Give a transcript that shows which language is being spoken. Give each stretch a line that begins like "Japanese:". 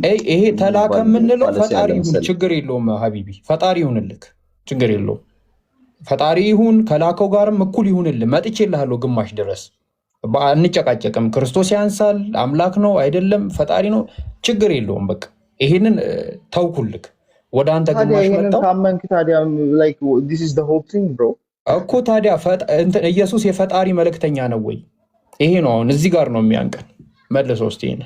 Amharic: ይሄ ተላከ የምንለው ፈጣሪ ይሁን ችግር የለውም ሀቢቢ፣ ፈጣሪ ይሁንልክ ችግር የለውም። ፈጣሪ ይሁን ከላከው ጋርም እኩል ይሁንልህ። መጥቼልሃለሁ ግማሽ ድረስ አንጨቃጨቅም። ክርስቶስ ያንሳል፣ አምላክ ነው አይደለም፣ ፈጣሪ ነው፣ ችግር የለውም። በቃ ይሄንን ተውኩልክ። ወደ አንተ ግማሽ መጣው ካመንክ ታዲያ ላይክ
English: this is the whole thing bro
Amharic: እኮ ታዲያ ኢየሱስ የፈጣሪ መልእክተኛ ነው ወይ? ይሄ ነው አሁን እዚህ ጋር ነው የሚያንቀን። መልሶ እስቲ